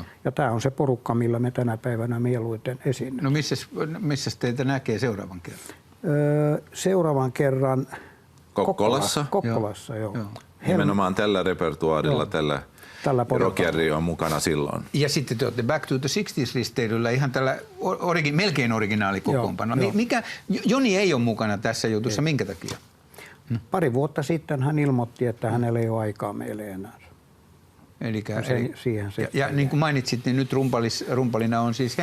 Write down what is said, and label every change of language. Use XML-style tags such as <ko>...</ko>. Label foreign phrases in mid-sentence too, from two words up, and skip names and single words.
<fi>Ja tämä on se porukka, millä me tänä päivänä mieluiten esiinnymme. No missäs teitä näkee seuraavan kerran? Seuraavan kerran Kokkolassa? Kokkolassa, joo. Nimenomaan tällä repertuaarilla, Tällä tällä rockjärri on mukana silloin. Ja sitten te olette Back to the 60s-risteilyllä ihan tällä melkein originaali-kokoonpano. Mikä Joni ei ole mukana tässä jutussa, minkä takia? Pari vuotta sitten hän ilmoitti, että hänellä ei ole aikaa meille enää. Siihen se. Ja niin kuin mainitsit, niin nyt rumpalina on siis</fi>